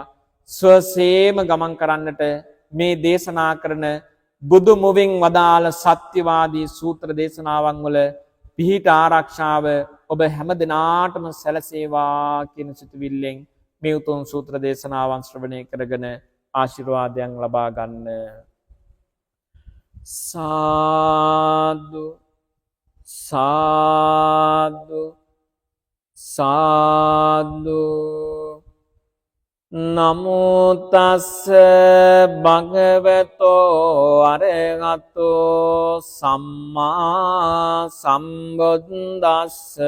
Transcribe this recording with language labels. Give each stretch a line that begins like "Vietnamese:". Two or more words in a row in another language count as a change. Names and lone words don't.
Sinhala: ස්වසේම ගමන් කරන්නට මේ දේශනා කරන බුදු මුවින් වදාළ සත්‍යවාදී සූත්‍ර දේශනාවන් වල පිහිට ආරක්ෂාව ඔබ හැම දිනාටම සැලසේවා කියන සිතුවිල්ලෙන් මේ උතුම් සූත්‍ර දේශනාවන් ශ්‍රවණය කරගෙන ආශිර්වාදයන් ලබා ගන්න.
Pali: සාදු සාදු සාදු නමෝ තස්ස භගවතෝ අරහතෝ සම්මා සම්බුද්දස්ස